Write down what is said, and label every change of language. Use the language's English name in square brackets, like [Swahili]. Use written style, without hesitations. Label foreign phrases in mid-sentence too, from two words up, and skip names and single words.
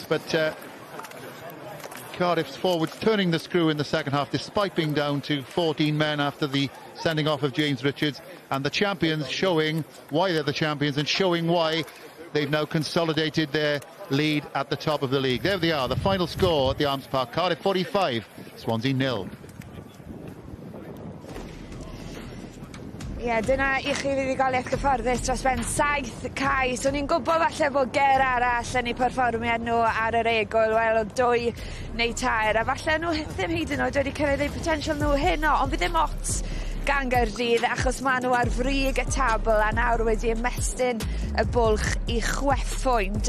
[English] But Cardiff's forwards turning the screw in the second half, despite being down to 14 men after the sending off of James Richards. And the champions showing why they're the champions and showing why they've now consolidated their lead at the top of the league. There they are, the final score at the Arms Park. Cardiff 45, Swansea 0. [Welsh] Ie, dyna i chi fuddugoliaeth gyfforddus dros ben 7 cais. O'n i'n gwybod falle bod ger arall yn eu perfformiad nhw ar yr egol, wel o 2 neu 3, a falle nhw ddim hyd yn oed wedi cyrraedd eu potensial nhw heno, ond fi ddim ots gan Gaerdydd achos maen nhw ar frig y tabl a nawr wedi ymestyn y bwlch i chweffoint.